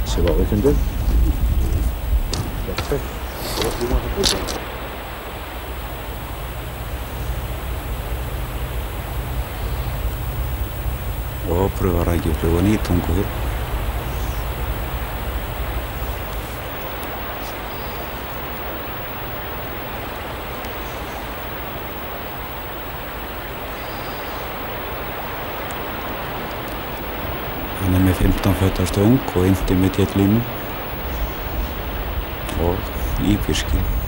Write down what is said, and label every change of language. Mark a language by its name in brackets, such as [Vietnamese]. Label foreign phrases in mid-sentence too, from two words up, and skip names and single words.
[English] See what we can do. That's it. What do you want to do? [Icelandic] Og pröfa rækjuflugun í Tunguhyl. Hann er með 15 fötta stöng og intermediate línu og ífiski.